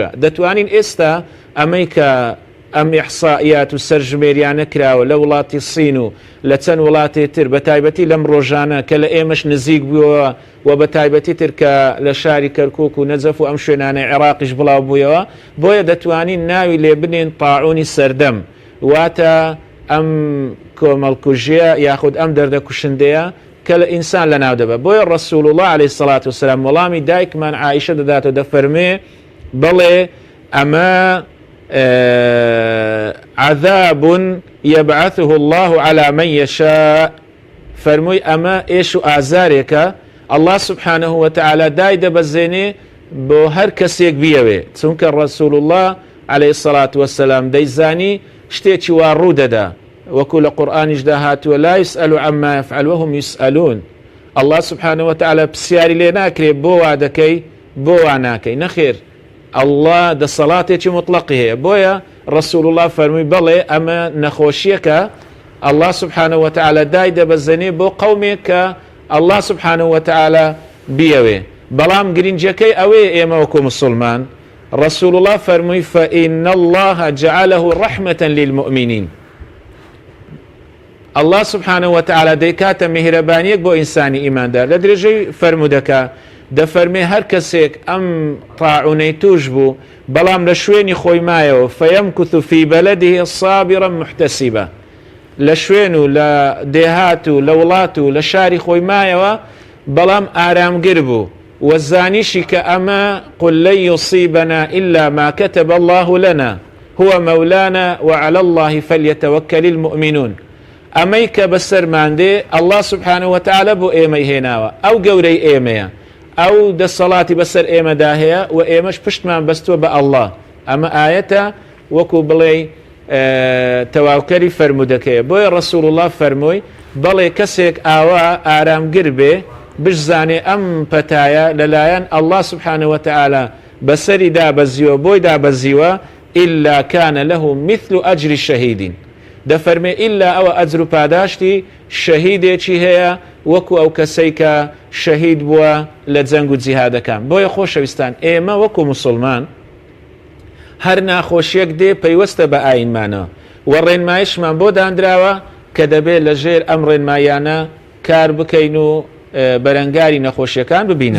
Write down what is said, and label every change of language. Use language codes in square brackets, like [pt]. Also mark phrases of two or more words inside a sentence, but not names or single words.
[ckb] دەتوانین ئێستا ئەمەی کە ئەم ئیحسائیات و سەرژمێریانە کراوە لە وڵاتی سین و لە چەند وڵاتی تر بە تایبەتی لەم ڕۆژانە کە لە ئێمەش نزیک بووەوە و بە تایبەتی تر کە لە شاری کەرکووک و نەجەف و ئەم شوێنانەی عێراقیش بڵاو بوویەوە، بۆیە دەتوانین ناوی لێ بنێن طاعونی سەردەم، واتە ئەم کۆمەڵکوژیە یاخود ئەم دەردە کوشندەیە کە لە ئینسان لە ناو دەبە. بۆیە ڕەسوول الله [ar] عەلەیهی سەڵات وەسەلام [ckb] وەڵامی دایکمان عائیشە دەداتەوە، دەفەرمێ بڵێ ئەمە [ar] عذاب يبعثه الله على من يشاء، [ckb] فەرمووی ئەمە ئێش و ئازارێکە [ar] الله سبحانه وتعالى [ckb] دای دەبەزێنێ بۆ هەر کەسێک بیەوێ، چونکە ڕەسوول الله [ar] عەلەیهی الصەڵات وەسەلام [ckb] دەیزانی شتێکی وا ڕوو دەدا، وەکو لە قورئانیشدا هاتووە [ar] لا يسأل عما يفعل وهم يسألون. الله سبحانه وتعالى [ckb] پرسیاری لێ ناکرێ بۆ وا دەکەی بۆ وا ناکەی، نەخێر الله دەسەڵاتێکی مطلقی هەیە. بۆیە ڕەسوول الله فەرمووی بەڵێ ئەمە نەخۆشیەکە [ar] الله سبحانه وتعالى [ckb] دای دەبەزێنێ بۆ قەومێک کە [ar] الله سبحانه وتعالى [ckb] بیەوێ. بەڵام گرنگەکەی ئەوەیە ئێمە وەکو مسلمان ڕەسوول الله فەرمووی [ar] فإن الله جعله رحمة للمؤمنين، الله سبحانه وتعالى [ckb] دەیکاتە میهرەبانیەک بۆ ئینسانی ئیماندار. لە درێژەی فەرمودەکە دەفەرمێ هەر کەسێک ئەم طاعونەی توش بوو بەڵام لە شوێنی خۆی مایەوە [ar] فەیەمکوث فی بەلەدیه صابرا محتەسیبا، [ckb] لە شوێن و لە دێهات و لە وڵات و لە شاری خۆی مایەوە بەڵام ئارامگر بوو وەزانیشی کە ئەمە [ar] قل لن يصيبنا إلا ما كتب الله لنا هو مولانا وعلى الله فليتوكل المؤمنون [ckb] ئەمەی کە بەسەرماندێ [ar] الله سبحانه وتعالى [ckb] بۆ ئێمەی هێناوە ئەو گەورەی ئێمەیە ئەو دەسەڵاتی بەسەر ئێمەدا هەیە و ئێمەش پشتمان بەستووە بە الله ئەمە ئاەتە وەکو بڵێ تەواوکەری فەرمودەکەیە بۆیە ڕەسوول الله فەرمووی بەڵێ کەسێک ئاوا ئارامگر بێ بشزانێ ئەم پەتایە لەلایەن [ar] الله سبحانه وتعالى [ckb] بەسەری دابەزیوە بۆی دابەزیوە إلا [ar] كان له مثل أجر الشهيدين [ckb] دەفەرمێ ئللا ئەوە ئەجر و پاداشتی شەهیدێکی هەیە وەکو ئەو کەسەی کە شەهید بووە لە جەنگ و جیهادەکان بۆیە خۆشەویستان ئێمە وەکو موسڵمان هەر ناخۆشیەک دێ پەیوەستە بە ئاینمانەوە و ڕێنمایشمان بۆ دانراوە کە دەبێت لە ژێر ئەم ڕێنمایانە کار بکەین و بەرەنگاری نەخۆشیەکان ببینەوە.